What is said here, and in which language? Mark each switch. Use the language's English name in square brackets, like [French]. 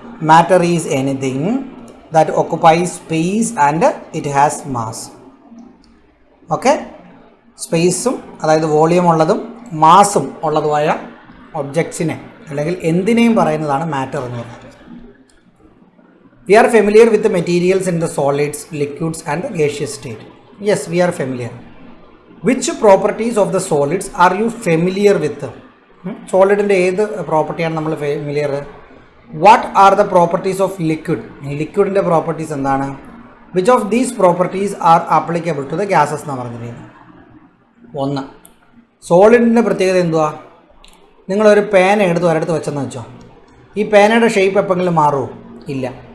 [English] Matter is anything that occupies space and it has mass. [Malayalam] Okay, സ്പേസും അതായത് volume ഉള്ളതും മാസും ഉള്ളതുമായ ഒബ്ജക്ട്സിനെ അല്ലെങ്കിൽ എന്തിനേയും പറയുന്നതാണ് മാറ്റർ എന്ന് പറയുന്നത്. [English] We are familiar with the materials in the solids, liquids and the gaseous state. Yes, we are familiar. Which properties of the solids are you familiar with? [Malayalam] സോളിഡിൻ്റെ ഏത് പ്രോപ്പർട്ടിയാണ് നമ്മൾ familiar? [English] What are the properties of liquid? [Malayalam] ലിക്വിഡിൻ്റെ properties എന്താണ്? [English] which of these properties are applicable to the gases [Malayalam] എന്നാണ് പറഞ്ഞിരിക്കുന്നത്. ഒന്ന്, സോളിഡിൻ്റെ പ്രത്യേകത എന്തുവാ? നിങ്ങളൊരു പേന എടുത്ത് ഒരിടത്ത് വെച്ചെന്ന് വെച്ചോ, ഈ പേനയുടെ ഷേപ്പ് എപ്പോഴെങ്കിലും മാറുമോ? ഇല്ല.